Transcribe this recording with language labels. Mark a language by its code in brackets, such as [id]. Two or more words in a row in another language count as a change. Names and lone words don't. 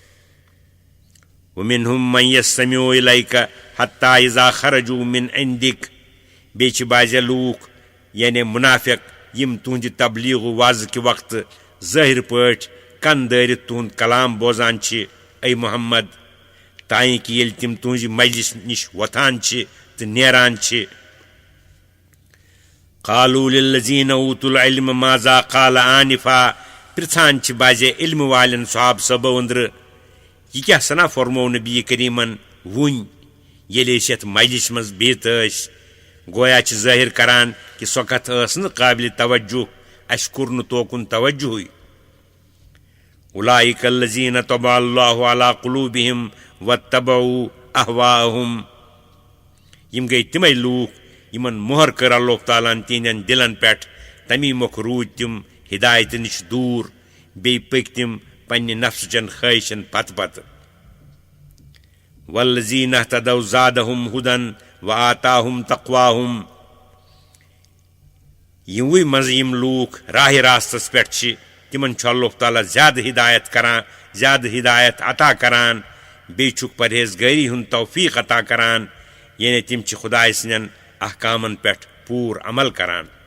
[ar] ومنہم من یستمعُ الیک حتی اذا خرجوا من عندک [ks] بیٚیہِ چھِ بعضے لوٗکھ یعنی منافق یِم تُہنٛدِ تبلیغ و وعظ کہِ وقتہٕ ظٲہِر پٲٹھۍ کن دٲرِتھ تُہنٛد کلام بوزان چھِ اے محمد تانۍ کہِ ییٚلہِ تِم تُہنٛزِ مجلس نِش وۄتھان چھِ تہٕ نیران چھِ [ar] قالوا للذین اوتوا العلم ماذا قال آنفا [ks] پرژھان چھِ بعضے علمہٕ والٮ۪ن صحابہٕ صٲبو أنٛدرٕ یہِ کیٛاہ سنا فرموو نبی کریٖمن وُنۍ ییٚلہِ أسۍ یتھ مجلس منٛز بِہِتھ ٲسۍ گویا چھِ ظٲہِر کران کہِ سۄ کتھ ٲس نہٕ قٲبلِ توجہ اَسہِ کوٚر نہٕ توکُن توجہٕے [ar] اولئک الذین طبع اللہ علی قلوبہم واتبعوا اہواءہم [ks] یِم گٔیہِ تِمے لوٗکھ یِمن مۄہر کٔر اللہ تعالیٰ ہن تِہنٛدٮ۪ن دِلن پٮ۪ٹھ تمی مۄکھٕ روٗدۍ تِم ہدایتہٕ نِش دوٗر بیٚیہِ پٔکۍ تِم پننہِ نفسٕچن خٲہشن پتہٕ پتہٕ [ar] والذین اہتدوا زادہم ہدی وآتاہم تقواہم [ks] یِموٕے منٛزٕ یِم لوٗکھ راہِ راستس پٮ۪ٹھ چھِ تِمن چھُ اللہ تعالیٰ زیادٕ ہدایت عطا کران بیٚیہِ چھُکھ پرہیزگٲری ہُنٛد توفیٖق عطا کران یعنی تِم چھِ خۄداے سٕنٛدٮ۪ن احکامن پٮ۪ٹھ پوٗرٕ عمل کران